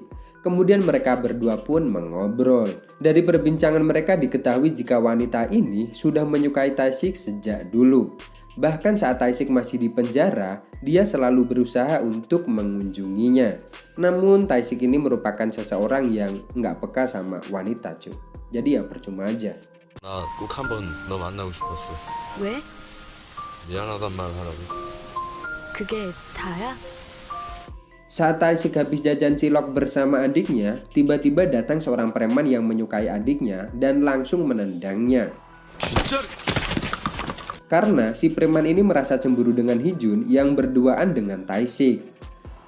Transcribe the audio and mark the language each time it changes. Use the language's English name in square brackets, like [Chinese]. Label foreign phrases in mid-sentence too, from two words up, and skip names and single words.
[Indonesian] Kemudian mereka berdua pun mengobrol. Dari perbincangan mereka diketahui jika wanita ini sudah menyukai Tae-sik sejak dulu. Bahkan saat Tae-sik masih di penjara, dia selalu berusaha untuk mengunjunginya. Namun Tae-sik ini merupakan seseorang yang nggak peka sama wanita, cuy. Jadi ya percuma aja. [Korean] 나 꼭 한번 너 만나고 싶었어. 왜? 미안하단 말 하라고. 그게 다야? [Indonesian] Saat Tae-sik habis jajan cilok bersama adiknya, tiba-tiba datang seorang preman yang menyukai adiknya dan langsung menendangnya. Karena si preman ini merasa cemburu dengan Hee-jun yang berduaan dengan Tae-sik.